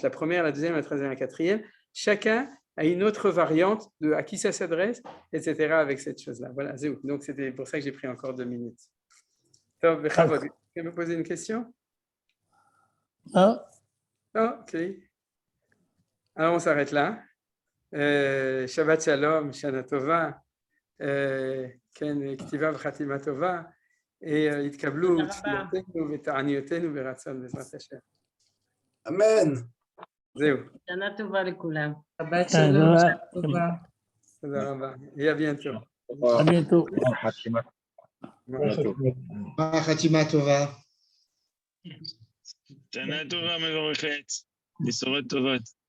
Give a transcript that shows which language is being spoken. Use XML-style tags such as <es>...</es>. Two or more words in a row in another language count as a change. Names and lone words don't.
<fr>La première, la deuxième, la troisième, la quatrième. Chacun a une autre variante de à qui ça s'adresse, etc. avec cette chose-là. Voilà, donc c'était pour ça que j'ai pris encore 2 minutes. Donc, tu peux me poser une question? Ah. Ok. Alors, on s'arrête là.</fr> <he>שבת שלום, שנה טובה, כן כתיבה וחתימה טובה, et יתקבלו, תפילותינו, ותעניותינו, ורצון, בעזרת השם. Amen. זהו. שנה טובה לכולם. שבת שלום, שנה טובה. תודה רבה.</he> <fr>Et à bientôt. À bientôt.</fr> <he>חתימה טובה. שנה טובה מבורכת, בשורות טובות.</he>